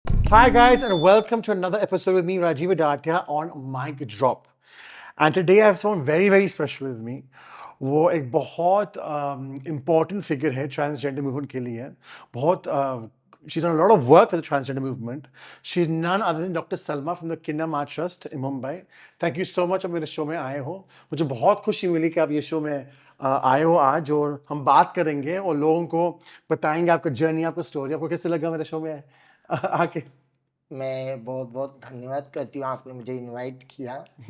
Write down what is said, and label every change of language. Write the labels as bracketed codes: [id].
[en] Hi, guys, and welcome to another episode with me, Rajiv Adatia, on Mic Drop. And today I have someone very, very special with me. [hi] वो एक बहुत [en] important figure [hi] है [en] transgender movement [hi] के लिए. [en] बहुत she's done a lot of work for the transgender movement. She's none other than Dr. Salma from the Kinder Mart Trust in Mumbai. Thank you so much [hi] आप मेरे show में आए हो. मुझे बहुत खुशी मिली कि आप ये शो में आए हो आज और हम बात करेंगे और लोगों को बताएंगे आपका जर्नी, आपका स्टोरी. आपको कैसे लगा मेरे शो में आके? मैं बहुत बहुत धन्यवाद करती हूँ आपने मुझे इनवाइट किया।